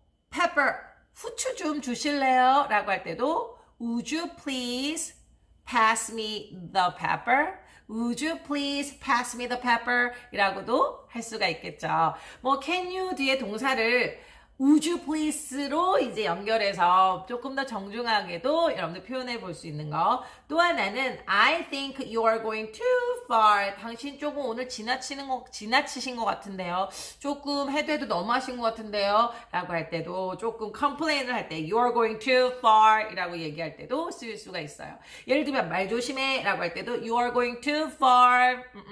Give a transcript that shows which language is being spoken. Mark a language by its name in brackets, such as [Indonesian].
[Korean] pepper, 후추 좀 주실래요? 라고 할 때도 [English] would you please pass me the pepper? Would you please pass me the pepper? [Korean] 이라고도 할 수가 있겠죠. can you 뒤에 동사를 [English] would you please [Korean] 로 이제 연결해서 조금 더 정중하게도 여러분들 표현해 볼 수 있는 거. 또 하나는 [English] I think you are going too far. [Korean] 당신 조금 오늘 지나치신 것 같은데요. 조금 해도 너무 하신 것 같은데요. 라고 할 때도 조금 complain을 할 때 [English] you are going too far [Korean] 이라고 얘기할 때도 쓸 수가 있어요. 예를 들면 말 조심해 라고 할 때도 [English] you are going too far.